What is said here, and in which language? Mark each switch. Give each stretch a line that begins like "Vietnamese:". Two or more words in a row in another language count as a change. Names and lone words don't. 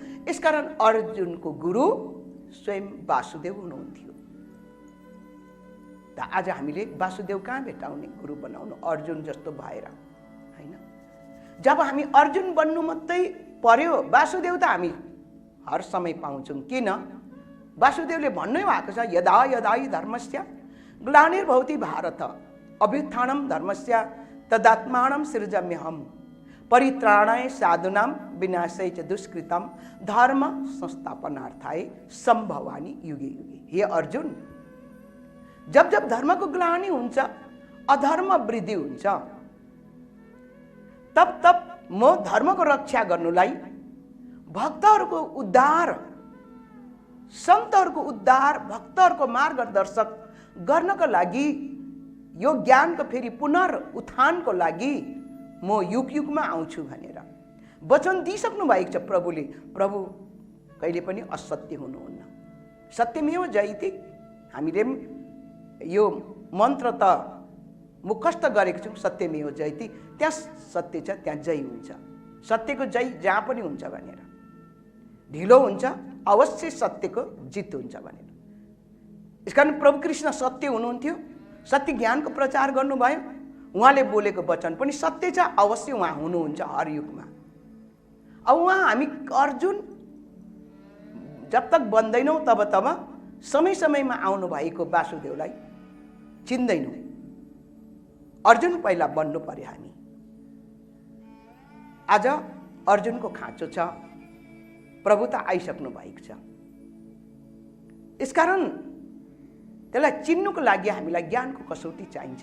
Nepali: यसकारण अर्जुनको गुरु स्वयं वासुदेव हुनुहुन्थ्यो। त आज हामीले वासुदेव कहाँ भेटाउने? गुरु बनाउनु अर्जुन जस्तो भएर हैन। जब हामी अर्जुन बन्नु मात्रै पर्यो, वासुदेव त हामी हर समय पाउँछौँ। किन? वासुदेवले भन्नै भएको छ,
Sanskrit: यदा यदा हि धर्मस्य ग्लानिर्भवति भारत अभ्युत्थानं धर्मस्य तदात्मानं सृजाम्यहम् परित्राणाय साधूनां विनाशाय च दुष्कृतं धर्म संस्थापनार्थाय सम्भवानि युगे युगे।
Nepali: हे अर्जुन, जब जब धर्मको ग्लानि हुन्छ, अधर्म वृद्धि हुन्छ, तब तब म धर्मको रक्षा गर्नुलाई, भक्तहरूको उद्धार, सन्तहरूको उद्धार, भक्तहरूको मार्गदर्शक गर्नको लागि, यो ज्ञानको फेरि पुनरुत्थानको लागि म युग युगमा आउँछु भनेर वचन दिइसक्नु भएको छ प्रभुले। प्रभु कहिले पनि असत्य हुनुहुन्न।
Sanskrit: सत्यमेव जयते।
Nepali: हामीले यो मन्त्र त मुखस्थ गरेको छौँ,
Sanskrit: सत्यमेव जयते।
Nepali: त्यहाँ सत्य छ, त्यहाँ जय हुन्छ। सत्यको जय जहाँ पनि हुन्छ भनेर, ढिलो हुन्छ अवश्य सत्यको जित हुन्छ भनेर। यसकारण प्रभु कृष्ण सत्य हुनुहुन्थ्यो, सत्य ज्ञानको प्रचार गर्नुभयो। उहाँले बोलेको वचन पनि सत्य छ, अवश्य उहाँ हुनुहुन्छ हर युगमा। अब उहाँ हामी अर्जुन जब तक बन्दैनौँ तब तब समय समयमा आउनु भएको वासुदेवलाई चिन्दैनौँ। अर्जुन पहिला बन्नु पर्यो हामी। आज अर्जुनको खाँचो छ, प्रभु त आइसक्नु भएको छ। यसकारण त्यसलाई चिन्नुको लागि हामीलाई ज्ञानको कसौटी चाहिन्छ।